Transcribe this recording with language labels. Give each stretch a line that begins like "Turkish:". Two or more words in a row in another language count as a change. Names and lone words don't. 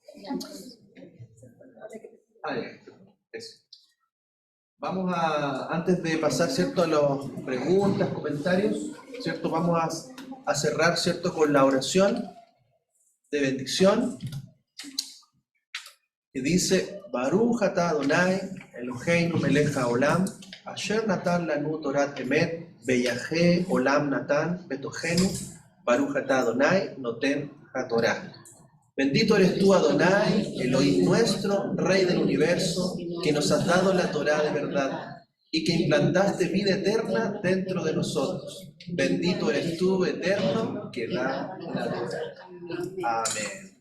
Spanish: Eso. Vamos a, antes de pasar, ¿cierto?, a las preguntas, comentarios, ¿cierto?, vamos a cerrar, ¿cierto?, con la oración de bendición, que dice,
Hebrew: ברוך אתה אדוני אלוהינו מלך העולם אשר נתן לנו תורת אמת וחיי עולם נתן בתוכנו ברוך אתה אדוני נותן התורה.
Spanish: Bendito eres tú, Adonai, Elohim nuestro, Rey del universo, que nos has dado la Torá de verdad y que implantaste vida eterna dentro de nosotros. Bendito eres tú, eterno, que da la Torá. Amén.